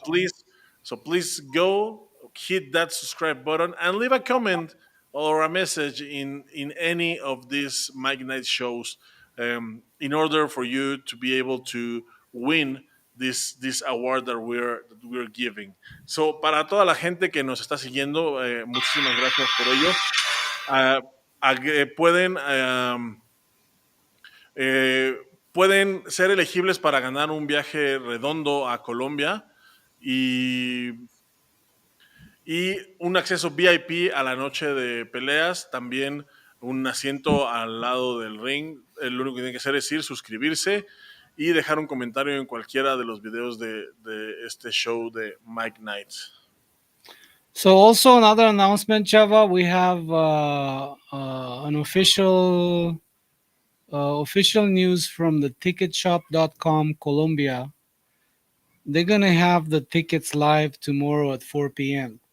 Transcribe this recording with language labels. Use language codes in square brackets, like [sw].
[en] please go hit that subscribe button and leave a comment or a message in any of these Mike Night shows, in order for you to be able to win this award that we're giving. [es] So para toda la gente que nos está siguiendo, muchísimas gracias por ello. Ah, pueden, eh, pueden ser elegibles para ganar un viaje redondo a Colombia y, y un acceso VIP a la noche de peleas, también un asiento al lado del ring. Lo único que tienen que hacer es ir, suscribirse y dejar un comentario en cualquiera de los videos de este show de Mike Knights. [en] So also another announcement, Chava, we have an official news from the ticketshop.com Colombia. They're gonna have the tickets live tomorrow at 4 p.m.